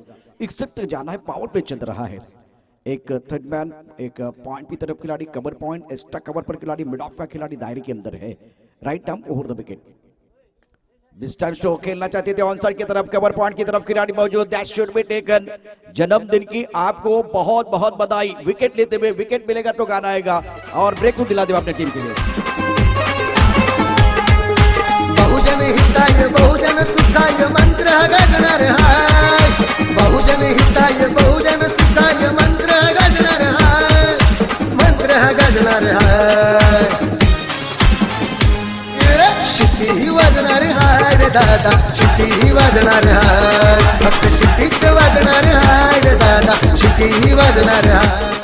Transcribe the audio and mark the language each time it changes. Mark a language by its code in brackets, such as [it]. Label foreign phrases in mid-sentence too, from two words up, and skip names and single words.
[hi] 61 तक जाना है, पावर पे चल रहा है. एक थर्डमैन, एक पॉइंट की तरफ खिलाड़ी, [en] cover point, extra cover [hi] पर खिलाड़ी, [en] mid off [hi] का खिलाड़ी दायरे के अंदर है. [en] right arm over the wicket. [hi] मिस्टर शो खेलना चाहते थे [en] on side [hi] की तरफ, [en] cover point [hi] की तरफ खिलाड़ी मौजूद. [en] that should be taken. [hi] जन्मदिन की आपको बहुत बहुत बधाई. विकेट लेते हुए, विकेट मिलेगा तो गाना आएगा और ब्रेक थ्रू दिला दे अपने टीम के लिए. [mr] बहुजन हिताय बहुजन सुखाय मंत्र गाजणार हाय. बहुजन हिताय बहुजन सुखाय मंत्र गाजणार हाय. मंत्र गाजणार हाय. शिट्टी वाजणार हाय रे दादा, शिट्टी वाजणार हाय. फक्त शिट्टीच वाजणार हाय रे दादा, शिट्टी वाजणार हाय.